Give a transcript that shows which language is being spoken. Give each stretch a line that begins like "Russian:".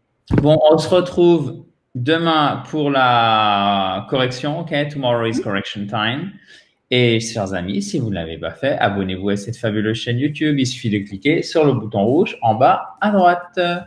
French: Bon, on se retrouve demain pour la correction.
English: OK, tomorrow is correction time.
French: Et chers amis, si vous ne l'avez pas fait, abonnez-vous à cette fabuleuse chaîne YouTube. Il suffit de cliquer sur le bouton rouge en bas à droite.